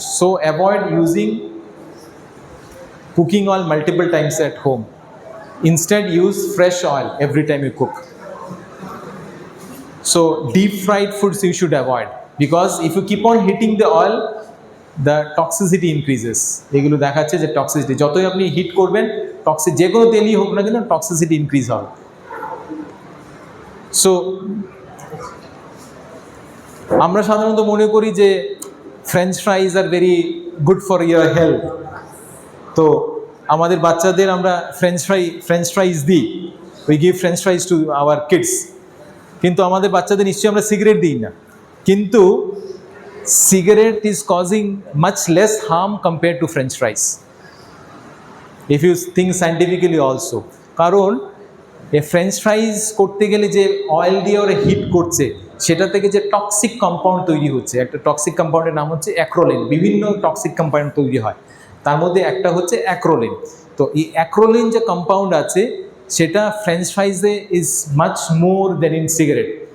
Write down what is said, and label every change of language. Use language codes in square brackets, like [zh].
[en] So avoid using cooking oil multiple times at home. Instead, use fresh oil every time you cook. So deep fried foods you should avoid, because if you keep on heating the oil, the toxicity increases. [bn] এগুলো দেখাচ্ছে যে toxicity যতই আপনি hit করবেন, যে কোনো তেলই হোক না কেন, টক্সিসিটি ইনক্রিজ হবে. সো আমরা সাধারণত মনে করি যে French ফ্রাইজ [en] Are very good for your health. [bn] তো আমাদের বাচ্চাদের আমরা ফ্রেঞ্চ ফ্রাইজ দিই, [en] We give French fries to our kids. [bn] কিন্তু আমাদের বাচ্চাদের নিশ্চয়ই আমরা সিগারেট দিই না. [en] কিন্তু cigarette is causing much less harm compared to French fries, if you think scientifically also. [bn] কারণ এই ফ্রেঞ্চ ফ্রাইজ করতে গেলে যে অয়েল দিয়ে ওরা হিট করছে, সেটা থেকে যে টক্সিক কম্পাউন্ড তৈরি হচ্ছে, একটা টক্সিক কম্পাউন্ডের নাম হচ্ছে অ্যাক্রোলিন. বিভিন্ন টক্সিক কম্পাউন্ড তৈরি হয়, তার মধ্যে একটা হচ্ছে অ্যাক্রোলিন. তো এই অ্যাক্রোলিন যে কম্পাউন্ড আছে, সেটা French ফ্রাইজে [en] Is much more than in cigarette.